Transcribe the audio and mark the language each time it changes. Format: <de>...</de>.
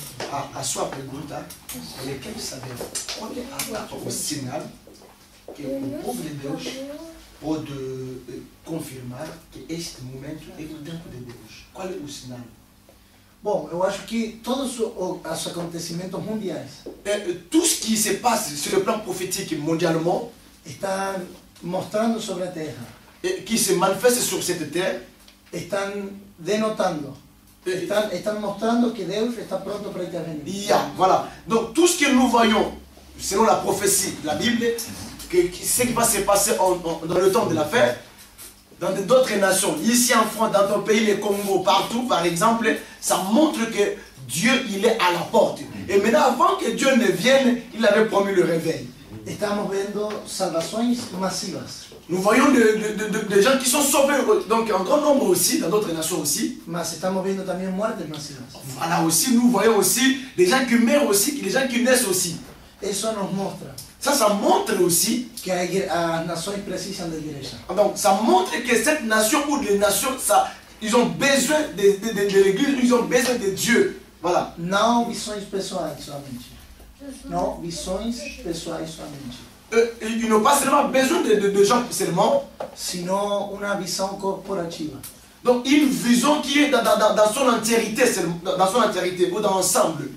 <pt>A sua pergunta, ele quer saber qual é o sinal que o povo de Deus pode confirmar que este momento é o tempo de Deus. Qual é o sinal? Bom, eu acho que todos os acontecimentos mundiais</pt> <fr>Tout ce qui se passe sur le plan prophétique mondialement,</fr> <pt>están mostrando sobre a terra,</pt> <fr>et qui se manifeste sur cette terre,</fr> <es>están denotando, están mostrando</es> <pt>que Deus está pronto para intervenir.</pt> <fr>voilà. Donc tout ce que nous voyons, selon la prophétie de la Bible, ce qui va se passer dans le temps de la fête, dans d'autres nations, ici en France, dans ton pays, le Congo, partout par exemple, ça montre que Dieu il est à la porte. Et maintenant, avant que Dieu ne vienne, il avait promis le réveil.</fr> <pt>Estamos vendo salvações massivas,</pt> <fr>Nous voyons des gens qui sont sauvés, donc en grand nombre aussi, dans d'autres nations aussi.</fr> <es>mas estamos viendo también muertes masivas.</es> <fr>Voilà aussi, nous voyons aussi des gens qui meurent aussi, des gens qui naissent aussi.</fr> <es>Eso nos mostra</es> <fr>Ça montre aussi,</fr> <pt>que as nações precisam de igreja.</pt> <fr>donc ça montre que cette nation ou les nations, ils ont besoin de l'église, ils ont besoin de Dieu. Voilà.</fr> <pt>Não visões pessoais somente. Não visões pessoais somente.</pt> <fr>Ils n'ont pas seulement besoin de gens seulement,</fr> <pt>Sino uma visão corporativa.</pt> <fr>donc une vision qui est dans son entièreté, dans son entièreté ou dans l'ensemble,</fr>